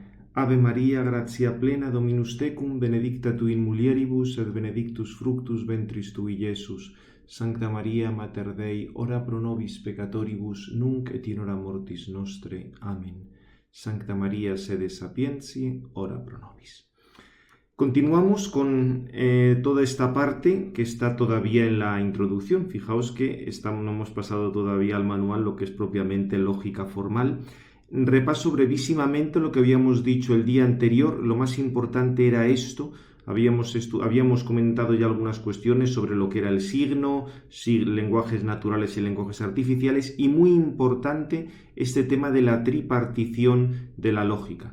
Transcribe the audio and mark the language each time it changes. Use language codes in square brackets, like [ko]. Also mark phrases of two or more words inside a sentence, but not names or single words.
[la] Ave Maria, gratia plena, Dominus tecum, benedicta tu in mulieribus, et benedictus fructus ventris tui, Iesus. Sancta Maria, Mater Dei, ora pro nobis peccatoribus, nunc et in hora mortis nostre. Amen. Sancta Maria, sede sapientiae, ora pro nobis. [es] Continuamos con toda esta parte que está todavía en la introducción. Fijaos que no hemos pasado todavía al manual, lo que es propiamente lógica formal. Repaso brevísimamente lo que habíamos dicho el día anterior. Lo más importante era esto. Habíamos comentado ya algunas cuestiones sobre lo que era el signo, lenguajes naturales y lenguajes artificiales, y muy importante este tema de la tripartición de la lógica.